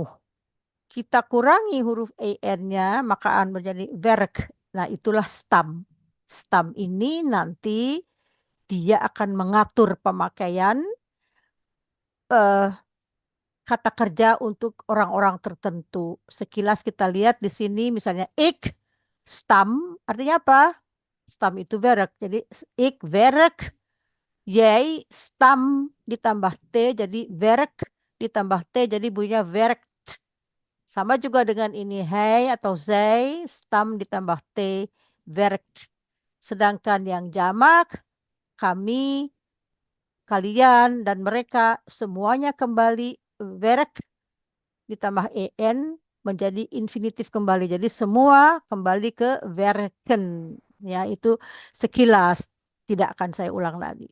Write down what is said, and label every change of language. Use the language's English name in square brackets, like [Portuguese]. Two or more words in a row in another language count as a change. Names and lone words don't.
[Indonesian] Kita kurangi huruf en-nya maka akan menjadi werk. Nah, itulah stam. Stam ini nanti dia akan mengatur pemakaian kata kerja untuk orang-orang tertentu. Sekilas kita lihat di sini misalnya ik, stam artinya apa? Stam itu werk. Jadi [Dutch] ik werk, [Indonesian] jij stam ditambah t jadi werk, ditambah t jadi bunyinya werkt. Sama juga dengan ini hij atau zij, stam ditambah t, werkt. Sedangkan yang jamak, kami, kalian, dan mereka semuanya kembali werk ditambah en menjadi infinitif kembali. Jadi semua kembali ke werken. Ya, itu sekilas, tidak akan saya ulang lagi.